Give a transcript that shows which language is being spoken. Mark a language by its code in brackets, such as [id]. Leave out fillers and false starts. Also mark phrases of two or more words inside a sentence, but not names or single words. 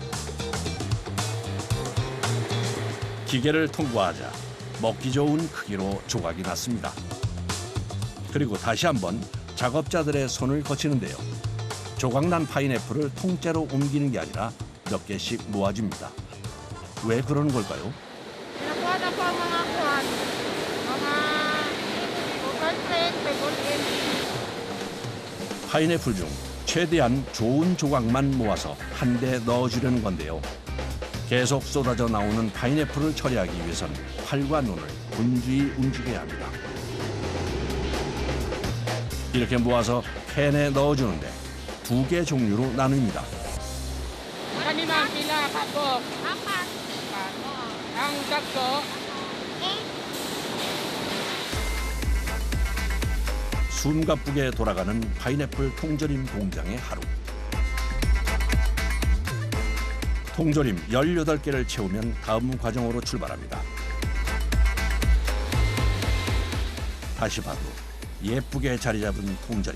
[ko] 기계를 통과하자 먹기 좋은 크기로 조각이 났습니다. 그리고 다시 한번 작업자들의 손을 거치는데요. 조각난 파인애플을 통째로 옮기는 게 아니라 몇 개씩 모아줍니다. 왜 그러는 걸까요? [tl] Pinakuha na po ang mga kuhan. Mga overprint, pegolin. [ko] 파인애플 중 최대한 좋은 조각만 모아서 한 대 넣어주려는 건데요. 계속 쏟아져 나오는 파인애플을 처리하기 위해선 팔과 눈을 분주히 움직여야 합니다. 이렇게 모아서 캔에 넣어주는데 2개 종류로 나눕니다. [tl] Kanina pila kako? Apat. Ang tatlo? [ko] 숨가쁘게 돌아가는 파인애플 통조림 공장의 하루. 통조림 18개를 채우면 다음 과정으로 출발합니다. 다시 봐도 예쁘게 자리 잡은 통조림.